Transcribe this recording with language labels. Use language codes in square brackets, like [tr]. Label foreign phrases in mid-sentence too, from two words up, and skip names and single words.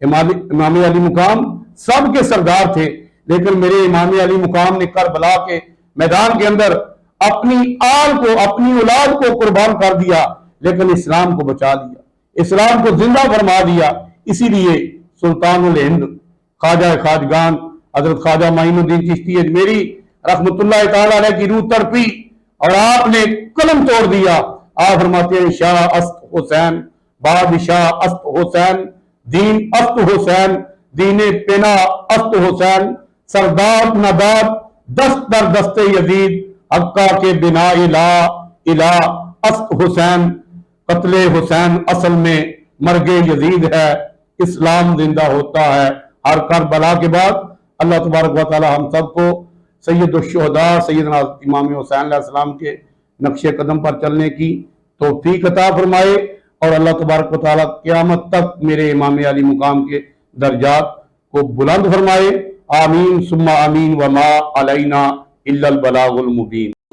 [ur] امام علی مقام سب کے سردار تھے، لیکن میرے امام علی مقام نے کربلا کے میدان کے اندر اپنی آل کو، اپنی اولاد کو قربان کر دیا، لیکن اسلام کو بچا دیا، اسلام کو زندہ فرما دیا۔ اسی لیے سلطان الہند، خواجہ خواجگان حضرت خواجہ معین الدین چشتی اجمیری رحمت اللہ تعالی علیہ کی روح تڑپی اور آپ نے قلم توڑ دیا۔ آپ فرماتے ہیں [fa] شاہ است حسین، بادشاہ است حسین، دین است حسین، دین پنا است حسین، سردار نداد دست در دست یزید، حقا کے بنا لا الہ است حسین۔ [ur] قتل حسین اصل میں مرگ یزید ہے، اسلام زندہ ہوتا ہے ہر کربلا کے بعد۔ اللہ تبارک و تعالی ہم سب کو سید الشہداء سیدنا امام حسین علیہ السلام کے نقش قدم پر چلنے کی توفیق عطا فرمائے، اور اللہ تبارک و تعالی قیامت تک میرے امام علی مقام کے درجات کو بلند فرمائے۔ [ar] آمین ثم آمین وما علینا الا البلاغ المبین۔